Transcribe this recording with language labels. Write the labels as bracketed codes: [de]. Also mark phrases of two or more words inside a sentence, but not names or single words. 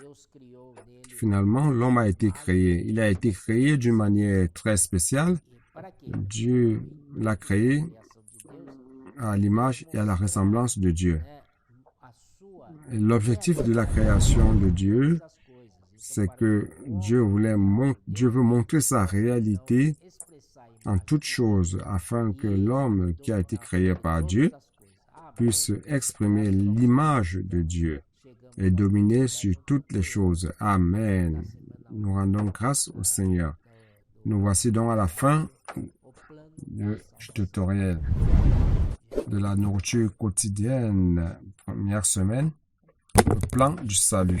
[fr] Finalement, l'homme a été créé. Il a été créé d'une manière très spéciale. Dieu l'a créé à l'image et à la ressemblance de Dieu. [pt] a sua [fr] Et l'objectif de la création de Dieu, [pt] das coisas. [fr] c'est que Dieu veut montrer sa réalité [pt] Expressar [fr] en toutes choses afin que l'homme qui a été créé par Dieu [pt] das coisas. [fr] puisse exprimer l'image de Dieu et dominer sur toutes les choses. Amen. Nous rendons grâce au Seigneur. Nous voici donc à la fin [pt] O plano [fr] du tutoriel de la nourriture quotidienne, première semaine, le plan du salut.